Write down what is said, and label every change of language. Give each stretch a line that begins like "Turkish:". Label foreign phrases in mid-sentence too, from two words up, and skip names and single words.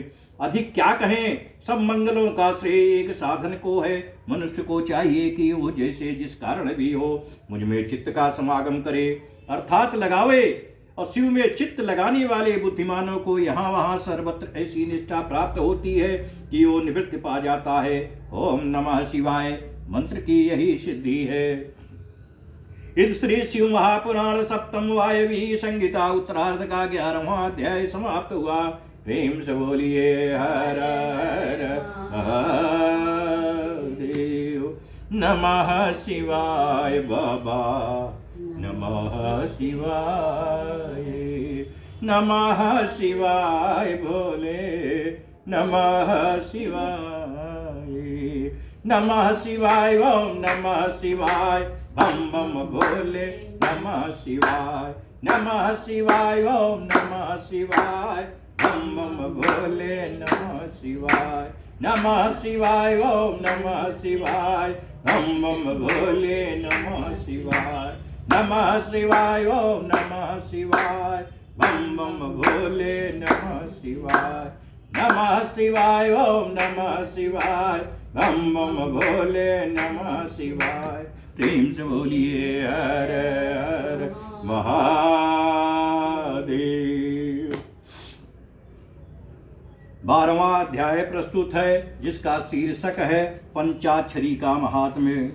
Hindi: अधिक क्या कहें, सब मंगलों का श्रेय एक साधन को है। मनुष्य को चाहिए कि वो जैसे जिस कारण भी हो मुझ में चित्त का समागम करे, अर्थात लगावे। और शिव में चित्त लगाने वाले बुद्धिमानों को यहाँ वहाँ सर्वत्र ऐसी निष्ठा प्राप्त होती है कि वो निवृत्ति पा जाता है। ओम नमः शिवाय मंत्र की यही सिद्धि है। इस श्री शिव महापुराण सप्तम वायवी संगीता उत्तरार्ध का 11वां अध्याय समाप्त हुआ। प्रेम से बोलिए हर हर महादेव। नमः शिवाय बाबा, नमः शिवाय, नमः शिवाय भोले, नमः शिवाय, नमः शिवाय ओम नमः शिवाय, बम बम भोले, नमः शिवाय, नमः शिवाय ओम नमः शिवाय, बम बम भोले, नमः शिवाय, नमः शिवाय ओम नमः शिवाय, बम बम भोले, नमः शिवाय, नमः शिवाय ओम नमः शिवाय, बम बम भोले, नमः शिवाय, नमः शिवाय ओम नमः शिवाय, बम बम भोले, नमः शिवाय। प्रेम से बोलिए हर हर महादेव। 12वां अध्याय प्रस्तुत है, जिसका शीर्षक है पंचाक्षरी का महात्म्य।